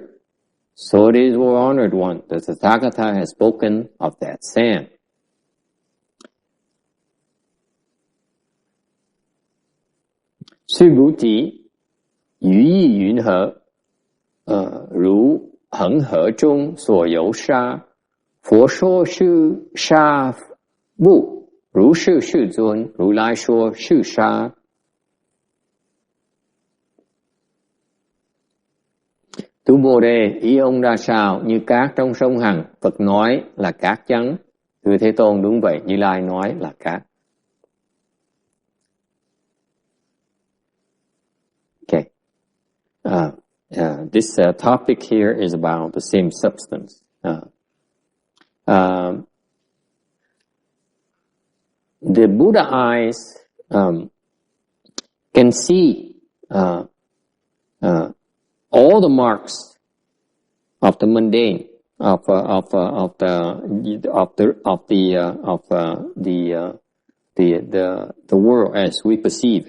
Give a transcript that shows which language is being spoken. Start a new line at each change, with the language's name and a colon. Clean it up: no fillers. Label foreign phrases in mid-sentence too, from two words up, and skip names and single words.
English: So it is, O honored one, the Tathagata has spoken of that sand.
Chinese: Subhuti, 于意云何，如恒河中所有沙，佛说是沙不, 如是世尊，如来说是沙。
Vietnamese: Tu Bồ Đề, ý ông ra sao? Như cát trong sông Hằng, Phật nói là cát trắng. Thưa Thế Tôn, đúng vậy, Như Lai nói là cát.
English: Okay. This topic here is about the same substance. The Buddha eyes can see all the marks of the mundane, of the world as we perceive it.